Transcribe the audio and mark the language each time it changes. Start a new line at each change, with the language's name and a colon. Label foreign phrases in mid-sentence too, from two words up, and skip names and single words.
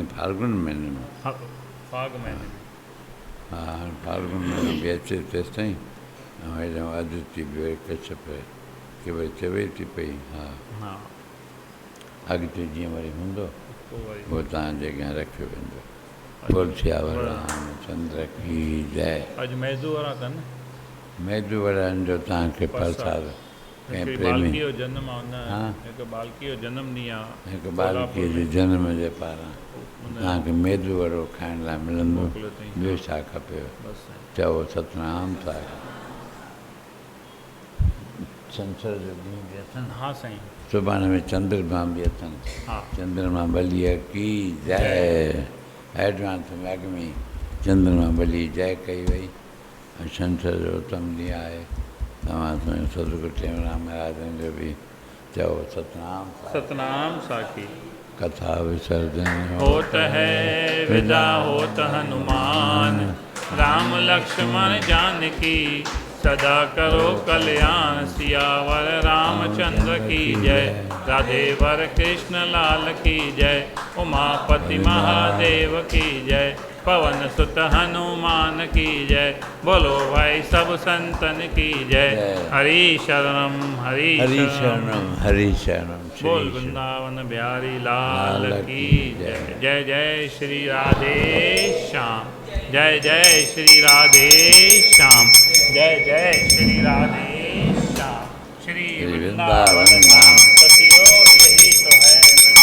Hindi: फाल्गुन महीने में। हा, फाग महीने में।
Sindhi: हा हाणे फाल्गुन महीनो बि अचे तेसि ताईं ऐं हेॾो अधु थी वियो कच्छप की भई चवे थी पई हा हा अॻिते जीअं वरी हूंदो पोइ वरी उहो तव्हांजे अॻियां रखियो वेंदो।
Hindi: बोल सियावर रामचंद्र की जय।
Sindhi: अॼु मैदू वारा कनि। मैदू वड़नि जो तव्हांखे प्रसाद कंहिं हिकिड़ी प्रेमी बालकीअ जो जनम आहे हुन, हा। हिकु बालकीअ जो जनम ॾींहुं आहे। हिकु बालकीअ जे जनम जे पारां तव्हांखे मैदू वड़ो खाइण लाइ मिलंदो। मोकिलियो अथई। ॿियो छा खपेव? बसि चओ सतनाम साहिब। छंछर जो ॾींहुं बि अथनि, हा साईं। सुभाणे में चंद्रमा बि अथनि। हा
Hindi: चंद्रमा बलीअ की जय।
Sindhi: एडवांस में अॻु में चंद्रमा बली जय कई वई ऐं छंछर जो उत्तम ॾींहुं आहे। तव्हां सतगुरु टेऊंराम महाराजनि जो बि चओ सतनाम साहिब। सतनाम साखी। कथा विसर्जन
Hindi: होत है विदा होत हनुमान, राम लक्ष्मण जानकी, सदा करो कल्याण। सियावर रामचंद्र की जय। राधे वर कृष्ण लाल की जय। उमापति महादेव की जय। पवन सुत हनुमान की जय। बोलो भाई सब संतन की जय। हरि शरणम हरि हरि शरणम। शरणम हरि शरणम। बोल वृंदावन बिहारी लाल की जय। जय जय श्री राधे श्याम। जय जय श्री राधे श्याम। जय जय श्री राधे श्याम। श्री वृंदावन धाम पतियो सही तो है।